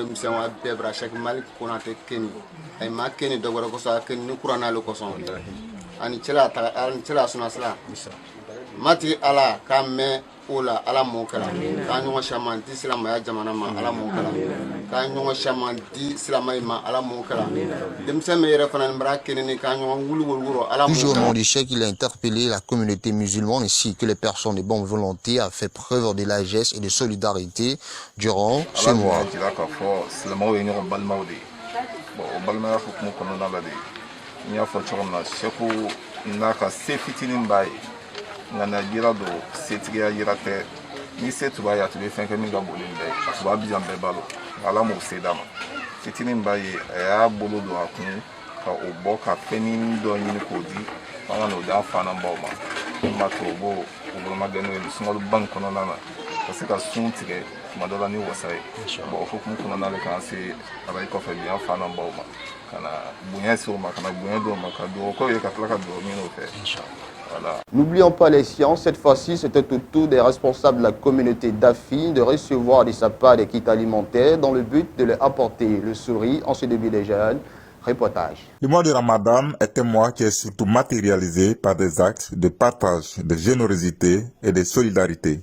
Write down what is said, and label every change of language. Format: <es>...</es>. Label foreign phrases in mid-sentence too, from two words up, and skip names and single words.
<bm>misɛnw a bɛɛ bara Cheikh Maliki Konate keni a ma keni dɔ wɛrɛ kɔsɔn a keni ni kuran n'ale kɔsɔn ani cɛla sunasila mati Ala k'a mɛn o la Ala m'o kɛra k'a ɲɔgɔn caman di silamɛya jamana ma Ala m'o kɛra k'a ɲɔgɔn caman di silamɛya ma Ala m'o kɛra denmisɛn min yɛrɛ fana bara keni ni k'a ɲɔgɔn wuli Ala m'o kɛra.</bm> <fr>Toujours au nom du Cheikh, il a interpellé la communauté musulmane ainsi que les personnes de bonne volonté a fait preuve de largesse et de solidarité durant ce mois.</fr> <bm>O balimaya hukumu kɔnɔna la de n y'a fɔ cogo min na Seku n'a ka se fitinin b'a ye nka na yira don setigiya yira tɛ ni se tun b'a ye a tun bɛ fɛn kɛ min ka bon ni bɛɛ ye a tun b'a bijan bɛɛ balo Ala m'o se d'a ma fitinin b'a ye a y'a bolo don a kun ka o bɔ ka fɛnnin dɔ ɲini k'o di an ka n'o di an fa n'an baw ma min b'a to o b'o bolomagɛ n'o ye sunkaloba in kɔnɔna na ka se ka sun tigɛ tuma dɔ la ni wasa ye bon o hukumu kɔnɔna le k'an se Ala kɔfɛ bi an fa n'an baw ma ka na bonya se o ma ka na bonya d'o ma ka dugawu k'o ye ka tila ka dugawu ɲini o fɛ.</bm> <fr>Voilà. N'oublions pas les sciences, cette fois-ci c'était au tour des responsables de la communauté d'Afi de recevoir de sa part des kits alimentaires dans le but de leur apporter le sourire en ce début de jeûne. Reportage. Le mois de Ramadan est un mois qui est surtout matérialisé par des actes de partage, de générosité et de solidarité.</fr>